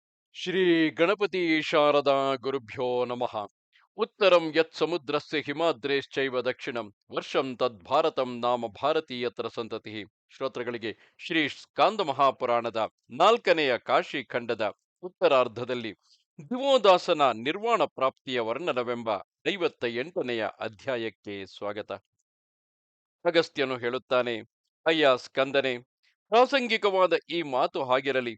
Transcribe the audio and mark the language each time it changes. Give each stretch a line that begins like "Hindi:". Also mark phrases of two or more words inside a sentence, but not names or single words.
Sanskrit: ಶ್ರೀ ಗಣಪತಿ ಶಾರದಾ ಗುರುಭ್ಯೋ ನಮಃ. ಉತ್ತರಂ ಯತ್ ಸಮುದ್ರಸ್ಯ ಹಿಮಾದ್ರೇಶ್ಚೈವ ದಕ್ಷಿಣಂ ವರ್ಷಂ ತದ್ಭಾರತಂ ನಾಮ ಭಾರತೀಯತರ ಸಂತತಿ.
Kannada: ಶ್ರೋತೃಗಳಿಗೆ ಶ್ರೀ ಸ್ಕಾಂದ ಮಹಾಪುರಾಣದ 4ನೆಯ ಕಾಶಿ ಖಂಡದ ಉತ್ತರಾರ್ಧದಲ್ಲಿ ದಿವೋದಾಸನ ನಿರ್ವಾಣ ಪ್ರಾಪ್ತಿಯ ವರ್ಣನವೆಂಬ 58ನೆಯ ಅಧ್ಯಾಯಕ್ಕೆ ಸ್ವಾಗತ. ಅಗಸ್ತ್ಯನು ಹೇಳುತ್ತಾನೆ, ಅಯ್ಯ ಸ್ಕಂದನೆ, ಪ್ರಾಸಂಗಿಕವಾದ ಈ ಮಾತು ಹಾಗಿರಲಿ.